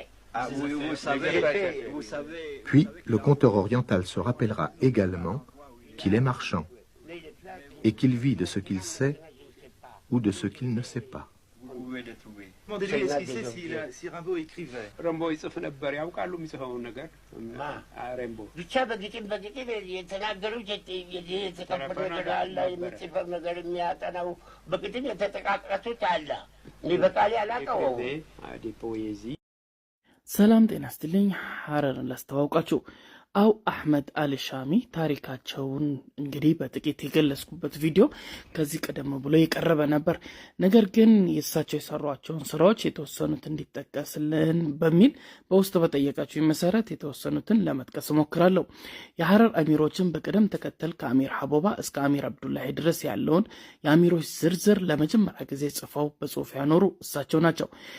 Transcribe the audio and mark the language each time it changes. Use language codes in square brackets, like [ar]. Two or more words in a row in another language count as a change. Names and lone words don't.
[fr] Ah, vous savez. Puis, le conteur oriental se rappellera également qu'il est marchand et qu'il vit de ce qu'il sait ou de ce qu'il ne sait pas. Vous pouvez le trouver. Demandez-lui, est-ce qu'il sait si Rimbaud écrivait? [am] ብቻ በግጥም የተናገሩት የተቀበሉት አለ የሚጽፈው ነገር የሚያጠናው በግጥም የተጠቃቀሱት አለ እኔ በቃሌ አላውቀውም። ሰላም ጤና ይስጥልኝ። ሐረርን ላስተዋውቃችሁ። አው አህመድ አልሻሚ ታሪካቸውን እንግዲህ በጥቂት የገለጽኩበት ቪዲዮ ከዚህ ቀደም ብሎ የቀረበ ነበር። ነገር ግን የሳቸው የሰሯቸውን ስራዎች የተወሰኑት እንዲጠቀስልን በሚል በውስጥ በጠየቃችሁ መሰረት የተወሰኑትን ለመጥቀስ ሞክራለሁ። የሐረር አሚሮችን በቅደም ተከተል ከአሚር ሐቦባ እስከ አሚር አብዱላሂ ድረስ ያለውን የአሚሮች ዝርዝር ለመጀመሪያ ጊዜ ጽፈው በጽሁፍ ያኖሩ እሳቸው ናቸው።